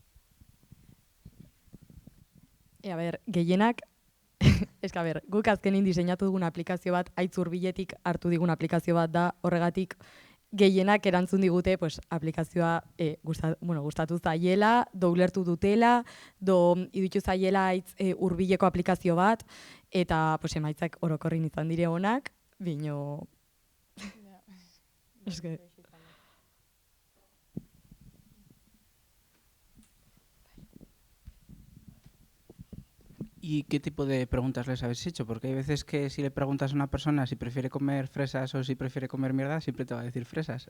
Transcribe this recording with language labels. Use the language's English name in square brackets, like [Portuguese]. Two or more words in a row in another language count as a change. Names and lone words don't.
[Basque] Gehienak, guk azkenin diseinatu dugun aplikazio bat, haitz hurbiletik hartu digun aplikazio bat da, horregatik gehienak erantzun digute aplikazioa gustatu zaiela, ulertu dutela, iruditu zaiela haitz hurbileko aplikazio bat, eta emaitzak orokorrin izan dire honak, bino... [Spanish] ¿Y qué tipo de preguntas les habéis hecho? Porque hay veces que si le preguntas a una persona si prefiere comer fresas o si prefiere comer mierda, siempre te va a decir fresas.